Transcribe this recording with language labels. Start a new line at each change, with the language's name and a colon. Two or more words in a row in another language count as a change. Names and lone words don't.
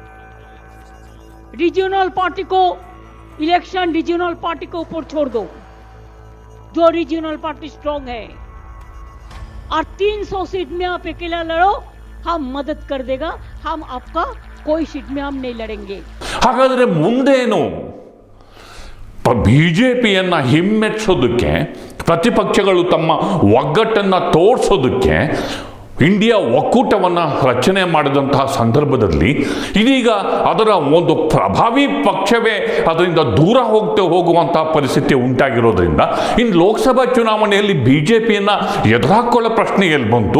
Hindi: रीजनल पार्टी को इलेक्शन रीजनल पार्टी के ऊपर छोड़ दो, जो रीजनल पार्टी स्ट्रांग है, और 300 सीट में आप अकेला लड़ो, हम मदद कर देगा, हम आपका कोई सीट में हम नहीं लड़ेंगे।
Kannada: ಹಾಗಾದ್ರೆ ಮುಂದೇನು ಬಿಜೆಪಿಯನ್ನ ಹಿಮ್ಮೆಟ್ಟಿಸೋದಕ್ಕೆ, ಪ್ರತಿಪಕ್ಷಗಳು ತಮ್ಮ ಒಗ್ಗಟ್ಟನ್ನು ತೋರಿಸೋದಕ್ಕೆ ಇಂಡಿಯಾ ಒಕ್ಕೂಟವನ್ನು ರಚನೆ ಮಾಡಿದಂತಹ ಸಂದರ್ಭದಲ್ಲಿ ಇದೀಗ ಅದರ ಒಂದು ಪ್ರಭಾವಿ ಪಕ್ಷವೇ ಅದರಿಂದ ದೂರ ಹೋಗುವಂತಹ ಪರಿಸ್ಥಿತಿ ಉಂಟಾಗಿರೋದ್ರಿಂದ ಇನ್ನು ಲೋಕಸಭಾ ಚುನಾವಣೆಯಲ್ಲಿ ಬಿಜೆಪಿಯನ್ನು ಎದುರಾಕೊಳ್ಳೋ ಪ್ರಶ್ನೆ ಎಲ್ಲಿ ಬಂತು?